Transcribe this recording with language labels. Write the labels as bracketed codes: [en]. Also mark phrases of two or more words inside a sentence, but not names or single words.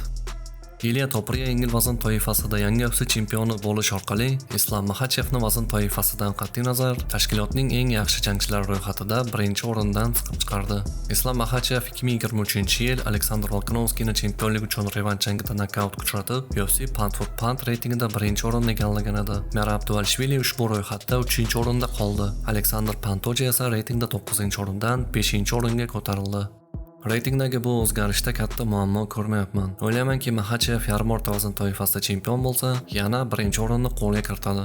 [uz] Ilya Topuria yengil vazn toifasida yangi UFC chempioni bo'lish orqali Islam Makhachevni vazn toifasidan qat'iy nazar tashkilotning eng yaxshi jangchilari ro'yxatida birinchi o'rindan chiqib chiqardi. Islam Makhachev 2023-yil Aleksandr Volkanovskini chempionlik uchun revansh jangida nokautga uchratib, UFC [en] pound for pound [uz] reytingida birinchi o'rinni egallagan edi. Merab Dvalishvili ushbu ro'yxatda 3-o'rinda qoldi. Aleksandr Pantoja esa reytingda 9-o'rindan 5-o'ringa ko'tarildi. Reytingdagi bu o'zgarishda katta muammo ko'rmayapman. O'ylaymanki, Makhachev yarim o'rta vazn toifasida chempion bo'lsa, yana birinchi o'rinni qo'lga kiritadi.